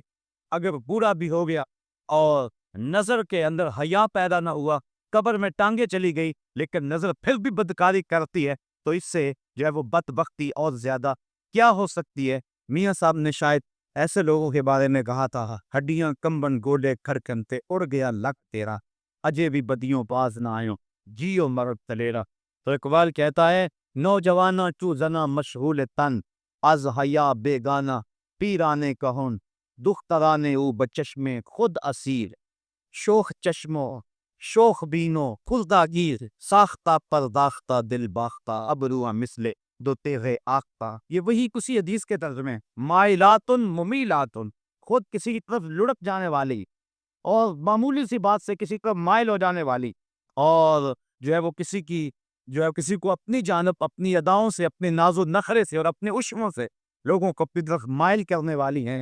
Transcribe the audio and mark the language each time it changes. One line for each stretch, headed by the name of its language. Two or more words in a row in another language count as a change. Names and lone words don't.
Urdu: اگر بوڑھا بھی ہو گیا اور نظر کے اندر حیا پیدا نہ ہوا، قبر میں ٹانگیں چلی گئی لیکن نظر پھر بھی بدکاری کرتی ہے، تو اس سے جو ہے وہ بدبختی اور زیادہ کیا ہو سکتی ہے. میاں صاحب نے شاید ایسے لوگوں کے بارے میں کہا تھا،
Punjabi: ہڈیاں کمبن گولے کھڑکنتے اڑ گیا لک تیرا، اجے بھی بدیوں باز نہ آئیں جیو مرد تلیرا۔
Urdu: تو اقبال کہتا ہے
Persian: نوجوانہ چو زنا مشغول تن از حیا بیگانہ پیرانے کہن دخترانے او بچشم خود اسیر شوخ چشمو شوخ بینو خردہ گیر ساختہ پرداختہ دل باختہ ابرو مثل دو تیغ آختہ۔
Urdu: یہ وہی کسی حدیث کے ترجمے
Arabic: مائلاتن ممیلاتن،
Urdu: خود کسی کی طرف لڑک جانے والی اور معمولی سی بات سے کسی طرف مائل ہو جانے والی، اور جو ہے وہ کسی کو اپنی جانب اپنی اداؤں سے اپنے ناز و نخرے سے اور اپنے عشموں سے لوگوں کو اپنی طرف مائل کرنے والی ہیں۔